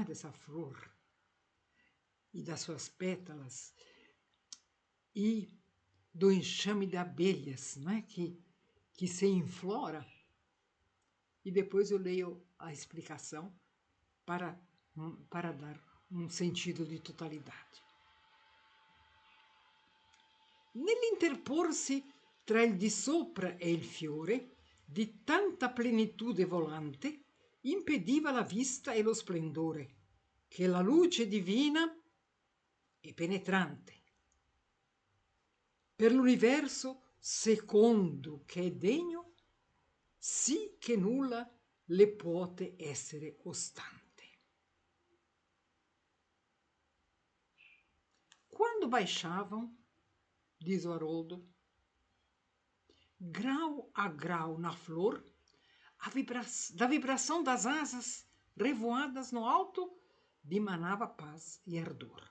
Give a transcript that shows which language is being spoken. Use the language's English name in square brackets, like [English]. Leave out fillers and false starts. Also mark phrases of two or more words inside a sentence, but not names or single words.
[Portuguese] Dessa flor e das suas pétalas e do enxame de abelhas, não é? Que se inflora. E depois eu leio a explicação para dar um sentido di totalidade. [Italian] Nell'interporsi tra il di sopra e il fiore, di tanta plenitude volante, impediva la vista e lo splendore, che la luce divina e penetrante. Per l'universo secondo che è degno, sì che nulla le puote essere ostante. [Portuguese] Quando baixavam, diz o Haroldo, grau a grau na flor, da vibração das asas revoadas no alto, dimanava paz e ardor.